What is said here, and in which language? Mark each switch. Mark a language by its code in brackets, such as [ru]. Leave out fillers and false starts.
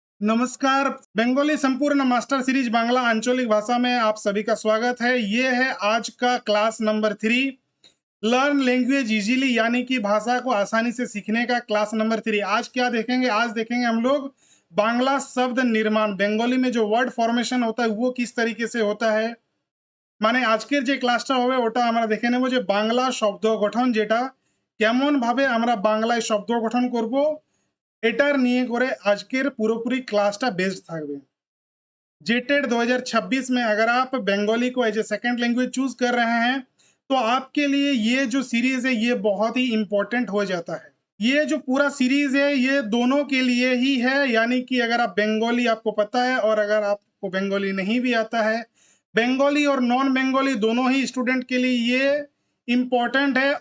[hi] नमस्कार, बंगाली संपूर्ण master series Bangla आंचलिक भाषा में आप सभी का स्वागत है। ये है आज का class number 3, [en] learn language easily, [hi] यानी कि भाषा को आसानी से सीखने का क्लास नंबर 3। आज क्या देखेंगे? आज देखेंगे हम लोग बांग्ला शब्द निर्माण, बंगाली में जो वर्ड फॉर्मेशन होता है वो किस तरीके से होता है। [bn] মানে আজকের যে ক্লাসটা হবে ওটা আমরা দেখে নেব যে বাংলা শব্দ গঠন, যেটা কেমন ভাবে আমরা বাংলায় শব্দ গঠন করব, এটার নিয়ে করে আজকের পুরোপুরি ক্লাসটা বেস্ড থাকবে। [hi] जेटेड 2026 में अगर आप बंगाली को [en] as a second language [hi] choose कर रहे हैं तो आपके लिए ये जो सीरीज है ये बहुत ही इंपॉर्टेंट हो जाता है। ये जो पूरा सीरीज है ये दोनों के लिए ही है, यानी कि अगर आप बंगाली आपको पता है और अगर आपको बंगाली नहीं भी आता है, बंगाली और नॉन बंगाली दोनों ही स्टूडेंट के लिए ये इंपॉर्टेंट है।